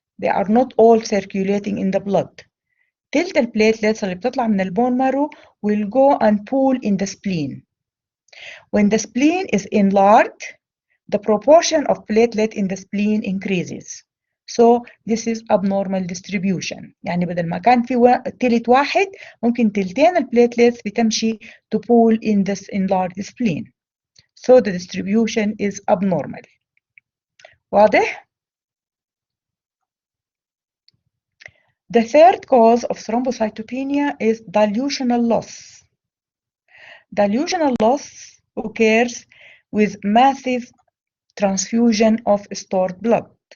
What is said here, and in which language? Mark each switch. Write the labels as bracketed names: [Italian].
[English] They are not all circulating in the blood. [Arabic] تلت البليتلتس اللي بتطلع من [English] البون marrow will go and pool in the spleen. When the spleen is enlarged, the proportion of platelet in the spleen increases. So this is abnormal distribution. [Arabic] يعني بدل ما كان في تلت واحد ممكن تلتين البليتلتس بتمشي [English] to pool in this enlarged spleen. So the distribution is abnormal. [Arabic] واضح؟ [English] The third cause of thrombocytopenia is dilutional loss. Dilutional loss occurs with massive transfusion of stored blood.